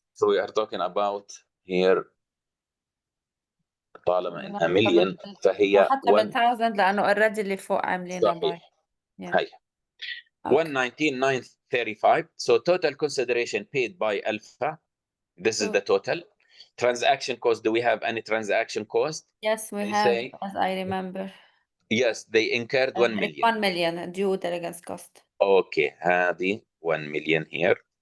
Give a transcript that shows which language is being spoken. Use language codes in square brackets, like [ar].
[en] So we are talking about here [ar] طالما انها مليون فهي حتى 1000 لانه [en] already [ar] اللي فوق عاملينها باي. هي 119,935. [en] So total consideration paid by Alpha. This is the total. Transaction cost. Do we have any transaction cost? Yes, we have, as I remember. Yes, they incurred 1 million. 1 million due diligence cost. Okay, [ar] هذه [en] 1 million here.